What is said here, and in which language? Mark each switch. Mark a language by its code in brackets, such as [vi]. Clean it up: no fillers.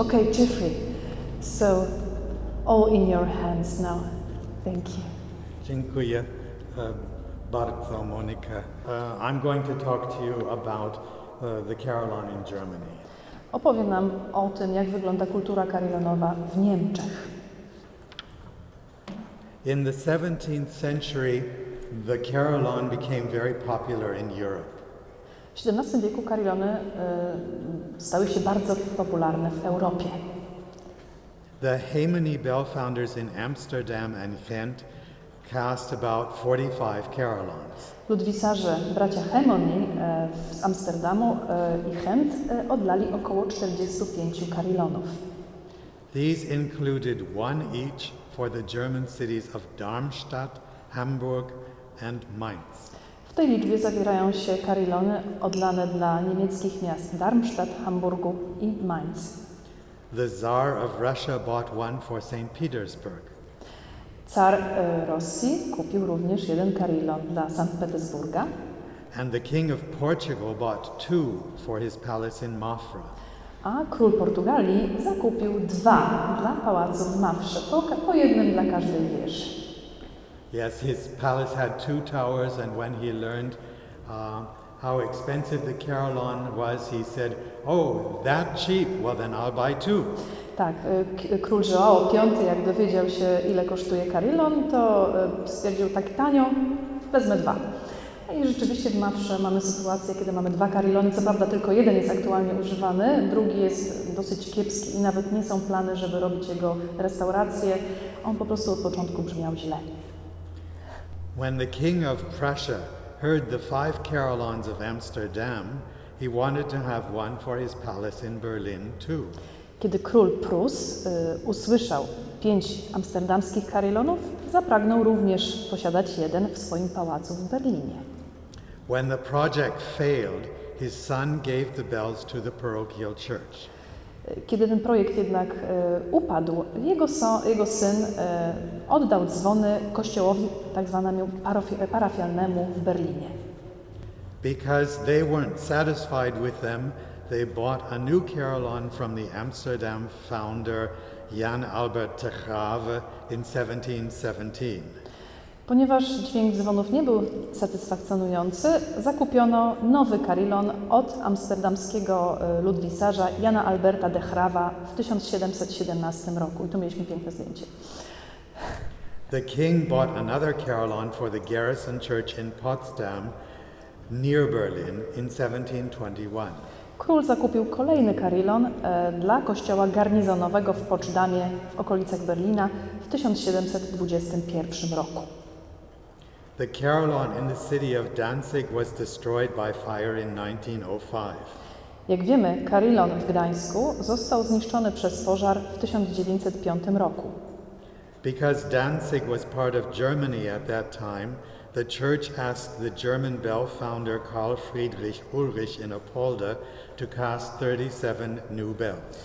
[en] Okay, Jeffrey, so all in your hands now. Thank you. [pl] Dziękuję bardzo, Monika. [en] I'm going to talk to you about the carillon in Germany. [pl] Opowiem nam o tym, jak wygląda kultura carillonowa w Niemczech. [en] In the 17th century, the carillon became very popular in Europe. [pl] W XVII wieku carillony stały się bardzo popularne w Europie. [en] The Hemeni bell founders in Amsterdam and Ghent cast about 45 carillons. [pl] Ludwisarze, bracia Hemoni z Amsterdamu i Ghent oddali około 45 carillonów. [en] These included one each for the German cities of Darmstadt, Hamburg and Mainz. [pl] W tej liczbie zawierają się carillony oddane dla niemieckich miast Darmstadt, Hamburgu i Mainz. [en] The Tsar of Russia bought one for St. Petersburg. [pl] Car Rosji kupił również jeden carillon dla Sankt Petersburga. [en] And the King of Portugal bought two for his palace in Mafra. [pl] A król Portugalii zakupił dwa dla pałacu w Mafrze, po jednym dla każdej wieży. [en] Yes, his palace had two towers, and when he learned how expensive the carillon was, he said, "Oh, that cheap? Well, then I'll buy two." [pl] Tak, król Joao V, jak dowiedział się, ile kosztuje carillon, to stwierdził, tak tanio, wezmę dwa. I rzeczywiście w Mafrze mamy sytuację, kiedy mamy dwa carillony, co prawda tylko jeden jest aktualnie używany, drugi jest dosyć kiepski i nawet nie są plany, żeby robić jego restaurację. On po prostu od początku brzmiał źle. [en] When the King of Prussia heard the 5 carillons of Amsterdam, he wanted to have one for his palace in Berlin too. [pl] Kiedy król Prus usłyszał 5 amsterdamskich carillonów, zapragnął również posiadać jeden w swoim pałacu w Berlinie. [en] When the project failed, his son gave the bells to the parochial church. [pl] Kiedy ten projekt jednak upadł, jego syn oddał dzwony kościołowi tak zwanemu parafialnemu w Berlinie. [en] Because they weren't satisfied with them, they bought a new carillon from the Amsterdam founder Jan Albert de Graeve in 1717. [pl] Ponieważ dźwięk dzwonów nie był satysfakcjonujący, zakupiono nowy carillon od amsterdamskiego ludwisarza Jana Alberta de Graeve'a w 1717 roku. I tu mieliśmy piękne zdjęcie. [en] The king bought another carillon for the garrison church in Potsdam, near Berlin, in 1721. [pl] Król zakupił kolejny carillon dla kościoła garnizonowego w Poczdamie w okolicach Berlina w 1721 roku. [en] The carillon in the city of Danzig was destroyed by fire in 1905. [pl] Jak wiemy, carillon w Gdańsku został zniszczony przez pożar w 1905 roku. [en] Because Danzig was part of Germany at that time, the church asked the German bell founder Karl Friedrich Ulrich in Apolda to cast 37 new bells.